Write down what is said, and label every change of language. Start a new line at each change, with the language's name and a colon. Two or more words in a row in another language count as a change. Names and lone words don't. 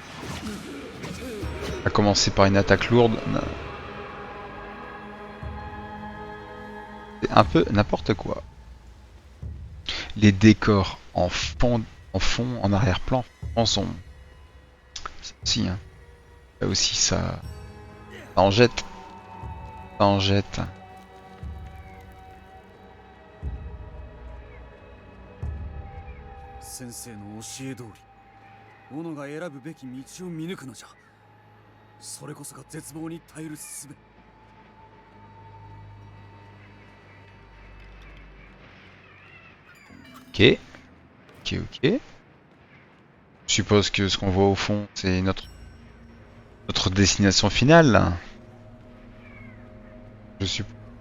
French: À commencer par une attaque lourde. C'est un peu n'importe quoi. Les décors en fond, en arrière-plan, en sont. Si, hein. Là aussi, ça en jette. Ça en jette.
Japanese: 先生の教え通り斧が選ぶべき道を見抜くのじゃ。それこそが絶望に耐える術。
French: Ok. Ok, ok. Je suppose que ce qu'on voit au fond, c'est notre destination finale. Là. Je suppose.